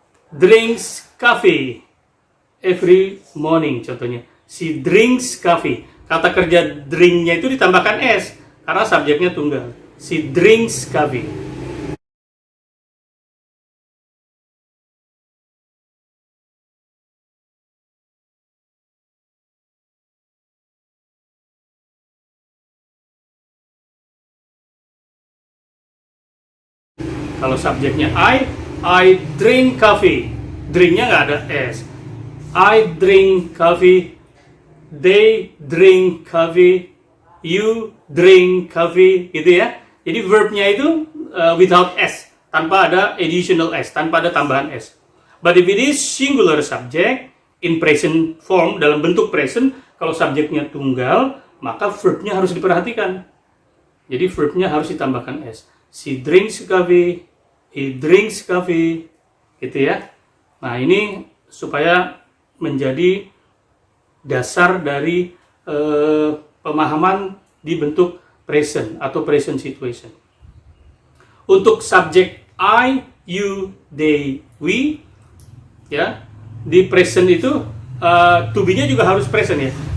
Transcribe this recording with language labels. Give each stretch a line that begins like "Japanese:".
English: drinks coffee every morning.
Indonesian: Contohnya,
English: she drinks coffee.
Indonesian: Kata kerja drinknya itu ditambahkan s karena subjeknya tunggal.
English: She drinks coffee.
Indonesian: Kalau subjeknya
English: I drink coffee.
Indonesian: Drinknya nggak ada s.
English: I drink coffee. They drink coffee. You drink coffee,
Indonesian: gitu ya. Jadi verbnya itu
English: without s,
Indonesian: tanpa ada
English: additional s,
Indonesian: tanpa ada tambahan s.
English: But if it is singular subject in present form,
Indonesian: dalam bentuk present, kalau subjeknya tunggal, maka verbnya harus diperhatikan. Jadi verbnya harus ditambahkan s.
English: She drinks coffee, he drinks coffee,
Indonesian: gitu ya. Nah, ini supaya menjadi dasar dari pemahaman di bentuk present atau present situation. Untuk subjek I, you, they, we, ya, di present itu to be-nya juga harus present ya.